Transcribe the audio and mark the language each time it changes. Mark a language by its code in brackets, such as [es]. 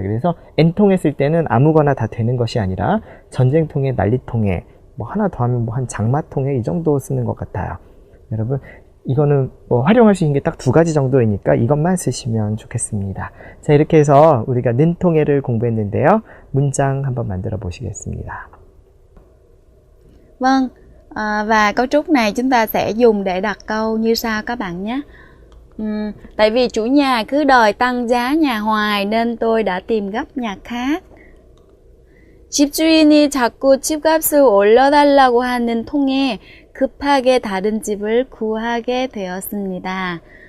[ko] 그래서 N통해 쓸 때는 아무거나 다 되는 것이 아니라 전쟁통해, 난리통해, 뭐 하나 더 하면 뭐 한 장마통해 이 정도 쓰는 것 같아요. 여러분 이거는 뭐 활용할 수 있는 게 딱 두 가지 정도이니까 이것만 쓰시면 좋겠습니다. 자, 이렇게 해서 우리가 는통해를 공부했는데요. 문장 한번 만들어 보시겠습니다. [vi] Vâng, và cấu trúc này chúng ta sẽ dùng để đặt câu như sau các bạn nhé. Tại vì chủ nhà cứ đòi tăng giá nhà hoài nên tôi đã tìm gấp nhà khác. [ko] 집주인이 자꾸 집값을 올려달라고 하는 통에 급하게 다른 집을 구하게 되었습니다.